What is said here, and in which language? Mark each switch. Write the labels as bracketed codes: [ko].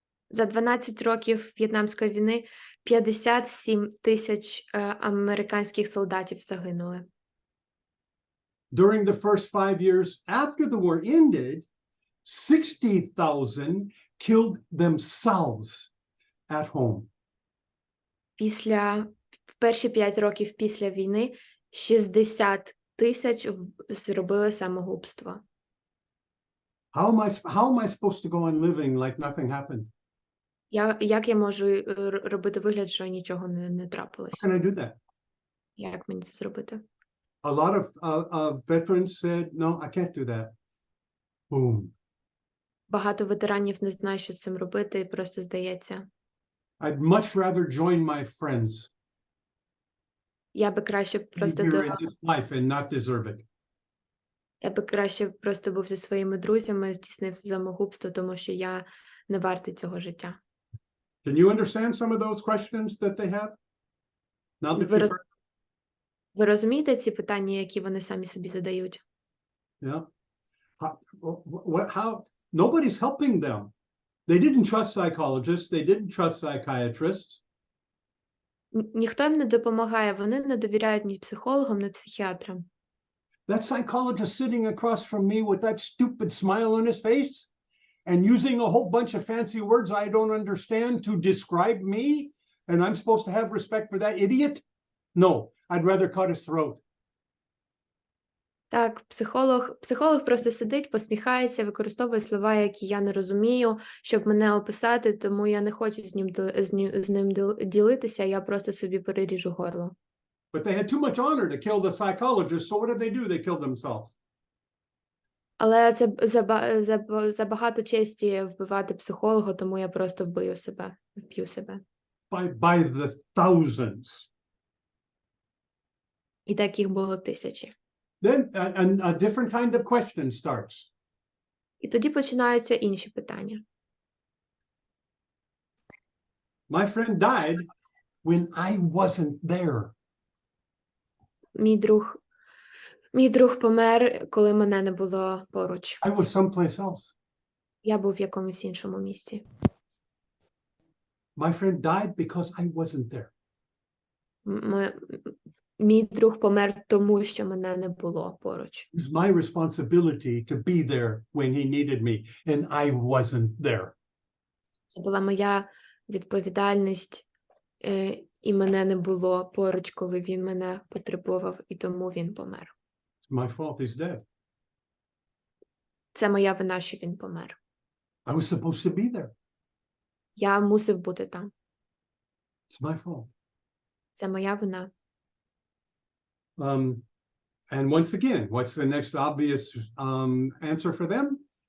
[uk] За 12 років В'єтнамської війни 57 тисяч американських солдатів загинули. [en] During the first 5 years after the war ended, 60,000 killed themselves at home. [uk] В перші 5 років після війни 60 тисяч зробили самогубство. [en] How am I supposed to go on living like nothing happened? [uk] Як я можу робити вигляд, що нічого не трапилось? [en] How can I do that? [uk] Як мені це зробити? [en] A lot of veterans said, no, I can't do that. Boom. [uk] Багато ветеранів не знають, що з цим робити, і просто здається. [en] I'd much rather join my friends [uk] Я би краще просто [en] here in this life and not deserve it. [uk] Я би краще просто був зі своїми друзями, здійснив самогубство, тому що я не вартий цього життя. [en] Can you understand some of those questions that they have? Now that [uk] Ви розумієте ці питання, які вони самі собі задають? [en] Yeah. How nobody's helping them. They didn't trust psychologists, they didn't trust psychiatrists. [uk] Ніхто їм не допомагає, вони не довіряють ні психологам, ні психіатрам. [en] That psychologist sitting across from me with that stupid smile on his face and using a whole bunch of fancy words I don't understand to describe me, and I'm supposed to have respect for that idiot? No, I'd rather cut his throat. [uk] Так, психолог просто сидить, посміхається, використовує слова, які я не розумію, щоб мене описати, тому я не хочу з ним ділитися, я просто собі переріжу горло. [en] But they had too much honor to kill the psychologist, so what did they do? They killed themselves. [uk] Але це забагато честі вбивати психолога, тому я просто вб'ю себе. [en] By the thousands. [uk] І таких було тисячі. [en] Then a different kind of question starts. [uk] І тоді починаються інші питання. [en] My friend died when I wasn't there. [uk] Мій друг помер, коли мене не було поруч. [en] I was someplace else. [uk] Я був в якомусь іншому місці. [en] My friend died because I wasn't there. [uk] Мій друг помер тому, що мене не було поруч. [en] It was my responsibility to be there when he needed me, and I wasn't there. [uk] Це була моя відповідальність, і мене не було поруч, коли він мене потребував, і тому він помер. [en] It's my fault he's dead. [uk] Це моя вина, що він помер. [en] I was supposed to be there. [uk] Я мусив бути там. [en] It's my fault. [uk] Це моя вина. [en] And once again, what's the next obvious answer for them?